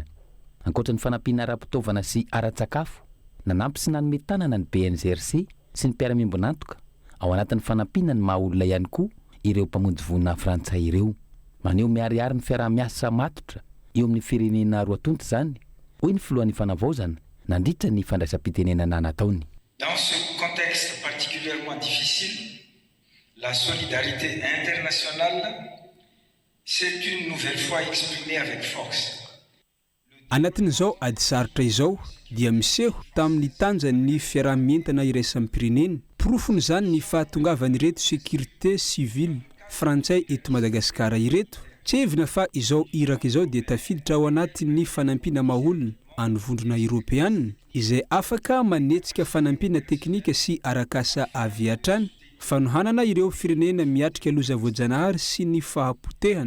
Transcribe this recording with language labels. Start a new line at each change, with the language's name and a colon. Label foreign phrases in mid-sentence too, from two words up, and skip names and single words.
Malagasy: Ankoatra ny fanampiana ara-pitaovana sy ara-tsakafo nanampy sy nanome tanana ny PNGRC sy ny mpiara-miambinantoka ao anatin'ny fanampiana ny maha-olona ihany koa ireo mpamonjy voina frantsay ireo. Maneho miariary ny fiaraha-miasa matotra eo amin'ny firenena roa tonta izany hoy ny filohan'ny fanavaozana nandritra ny fandraisam-pitenenana nataony.
French: Dans ce contexte particulièrement difficile, la solidarité internationale s'est une nouvelle fois exprimée avec force.
Malagasy: Anatin'izao ady sarotra izao dia miseho tamin'ny tanjan'ny fiarahamientana iraisampirenena. Porofony izany ny fahatongavan'ireto
French: sécurité civile
Malagasy: frantsay eto Madagasikara ireto. Tsy hevina fa izao iraka izao dia tafiditra ao anatin'ny fanampiana maha-olona anivondrona Europeanina izay afaka manetsika fanampiana teknika sy arakasa avy hatrany fanohanana ireo firenena miatrika loza voajanahary sy ny fahapotehana.